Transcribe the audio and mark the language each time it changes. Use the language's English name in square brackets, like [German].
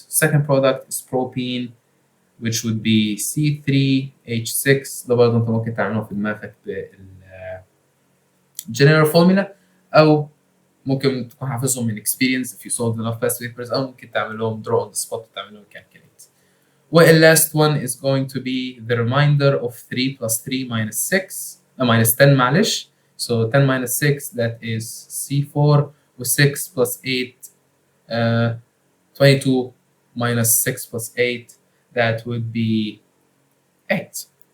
[English] Second product is propene, which would be C3H6. [Arabic] ده برضه انت ممكن تعمله في دماغك بال general formula أو ممكن تكون حافظهم من experience [English] if you solved enough past papers [Arabic] أو ممكن تعملهم [English] draw on the spot [Arabic] وتعملهم calculate. [English] Well, last one is going to be the remainder of 3 plus 3 minus 6, minus 10 [Arabic] معلش. [English] So 10 minus 6 that is C4 و 6 plus 8 22 minus 6 plus 8 that would be 8.